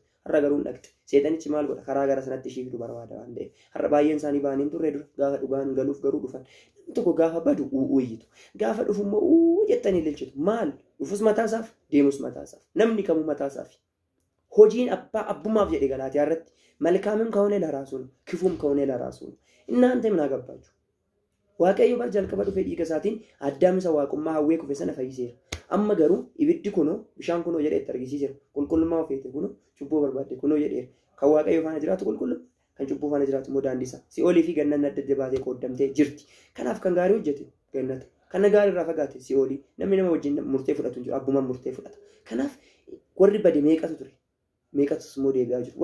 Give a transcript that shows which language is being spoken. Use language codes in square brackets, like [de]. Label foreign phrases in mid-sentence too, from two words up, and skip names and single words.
[om] Har'a garuu dhaqxe. Seexanichi maal godha? Karaa gara sanatti ishee fiduu barbaada waan ta'eef. Har'a baay'een isaanii ba'anii hin turre dura gaafa dhugaan galuuf garuu dhufan. Namni tokko gaafa badu uuyyitu. Gaafa dhufu immoo jettanii ililchitu. Maal? Dhufus mataasaaf deemus mataasaaf. Namni kamuu mataasaaf. Hojiin abbummaaf jedhe galaatee irratti [am] መልካምም ከሆነ ለራሱ ነው ክፉም ከሆነ ለራሱ ነው እናንተ ምን አገባችሁ [om] waaqayyo bar jalqaba dhufe dhiiga isaatiin addaam isa waaqummaa hawwee kufe sana fayyiseera amma garuu ibiddi kunoo bishaan kunoo jedhee itti argisiiseera qulqullummaa ofeete kunoo cubbuu barbaadde kunoo jedheera kan waaqayyo faana jiraatu qulqulluu kan cubbuu faana jiraatu immoo daandisa si'oolii fi gannan adda adda baatee qooddamtee jirti kanaaf kan gaarii hojjete gannata kan gaarii irraa fagaate si'oolii namni nama wajjin murtee fudhatu jiru abbummaan murtee fudhata kanaaf warri bade meeqatu ture meeqatus immoo deebi'aa jiru.